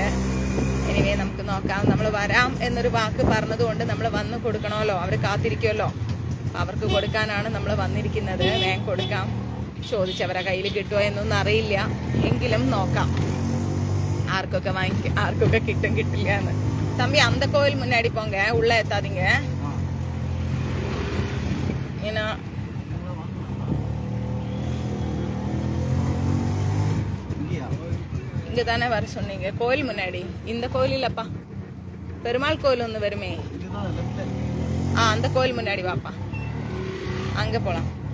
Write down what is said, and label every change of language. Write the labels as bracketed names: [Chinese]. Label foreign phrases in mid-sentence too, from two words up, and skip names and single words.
[Malayalam] എനിവേ നമുക്ക് നോക്കാം. നമ്മൾ വരാം എന്നൊരു വാക്ക് പറഞ്ഞതുകൊണ്ട് നമ്മൾ വന്ന് കൊടുക്കണമല്ലോ, അവർ കാത്തിരിക്കുമല്ലോ. അവർക്ക് കൊടുക്കാനാണ് നമ്മൾ വന്നിരിക്കുന്നത്. വേഗം കൊടുക്കാം. ചോദിച്ചവരെ കയ്യിൽ കിട്ടുമോ എന്നൊന്നും അറിയില്ല, എങ്കിലും നോക്കാം ആർക്കൊക്കെ ആർക്കൊക്കെ കിട്ടും കിട്ടില്ല എന്ന്. [Tamil] தம்பி அந்த கோயில் முன்னாடி போங்க, உள்ள எத்தாதீங்க. ஏன்னா இங்க தானே வர சொன்னீங்க, கோயில் முன்னாடி. இந்த கோயில் இல்லப்பா, பெருமாள் கோயில் ஒன்று வருமே, அந்த கோயில் முன்னாடி வாப்பா, அங்க போலாம்.